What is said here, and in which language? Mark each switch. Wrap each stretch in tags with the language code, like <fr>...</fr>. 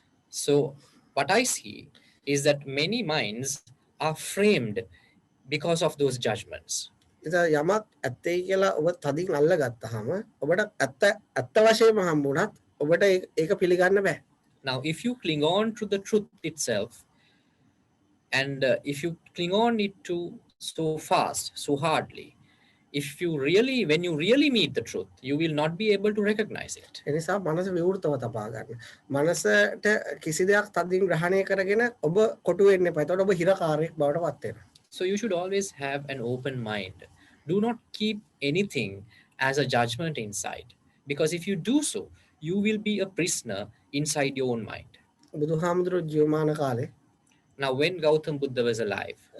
<en>So what I see is that many minds are framed because of those judgments.</en> <si>ඉතින් යමක් ඇත්තයි කියලා ඔබ තදින් අල්ල ගත්තාම ඔබට ඇත්ත වශයෙන්ම හම්බුණත් ඔබට ඒක පිළිගන්න බෑ.</si> <en>Now if you cling on to the truth itself, and if you cling on it to so fast, so hardly, when you really meet the truth, you will not be able to recognize it.</en> <si>ඒ නිසා මනස විවෘතව තබා ගන්න. මනසට කිසි දෙයක් තදින් ග්‍රහණය කරගෙන ඔබ කොටු වෙන්න එපා. එතකොට ඔබ හිරකාරයෙක් බවට පත් වෙනවා.</si> <en>So you should always have an open mind. Do not keep anything as a judgment inside, because if you do so, you will be a prisoner inside your own mind.</en> <si>බුදුහාමුදුරුවෝ ජීවමාන කාලේ</si> <en>Now when Gautam Buddha was alive,</en>